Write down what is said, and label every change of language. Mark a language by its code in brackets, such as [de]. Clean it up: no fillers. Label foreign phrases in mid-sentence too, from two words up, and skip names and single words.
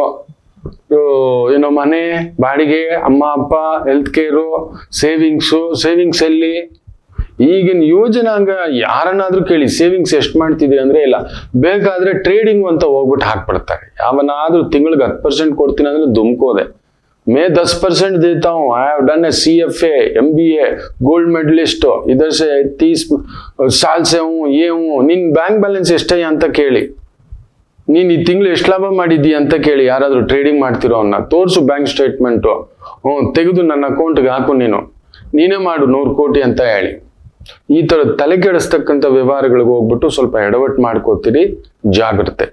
[kn] ಏನೋ ಮನೆ ಬಾಡಿಗೆ, ಅಮ್ಮ ಅಪ್ಪ, [en] health care, [kn] ಸೇವಿಂಗ್ಸ್ ಎಲ್ಲಿ? ಈಗಿನ ಯೋಜನಾಂಗ ಯಾರನ್ನಾದ್ರೂ ಕೇಳಿ ಸೇವಿಂಗ್ಸ್ ಎಷ್ಟು ಮಾಡ್ತಿದೆ ಅಂದ್ರೆ ಇಲ್ಲ, ಬೇಕಾದ್ರೆ ಟ್ರೇಡಿಂಗ್ ಅಂತ ಹೋಗ್ಬಿಟ್ಟು ಹಾಕ್ಬಿಡ್ತಾರೆ. ಯಾವನಾದ್ರೂ ತಿಂಗಳಿಗೆ 10% ಕೊಡ್ತೀನಿ ಅಂದ್ರೆ ದುಮ್ಕೋದೆ. [hi] मैं 10% देता हूँ, [en] I have done a CFA, MBA, gold medallist, [hi] इधर से 30 साल से हूँ, ये हूँ. [kn] ನಿನ್ [en] bank balance [kn] ಎಷ್ಟಯ್ಯ ಅಂತ ಕೇಳಿ, ನೀನ್ ಈ ತಿಂಗಳು ಎಷ್ಟು ಲಾಭ ಮಾಡಿದ್ದೀಯ ಅಂತ ಕೇಳಿ. ಯಾರಾದ್ರೂ ಟ್ರೇಡಿಂಗ್ ಮಾಡ್ತಿರೋ ಅವನ್ನ ತೋರ್ಸು [en] bank statement, [kn] ತೆಗೆದು ನನ್ನ ಅಕೌಂಟ್ಗೆ ಹಾಕು, ನೀನೇ ಮಾಡು 100 ಕೋಟಿ ಅಂತ ಹೇಳಿ. ಈ ತರ ತಲೆ ಕೆಡಿಸ್ತಕ್ಕಂಥ ವ್ಯವಹಾರಗಳಿಗೆ ಹೋಗ್ಬಿಟ್ಟು ಸ್ವಲ್ಪ ಎಡವಟ್ಟು ಮಾಡ್ಕೋತೀರಿ, ಜಾಗ್ರತೆ.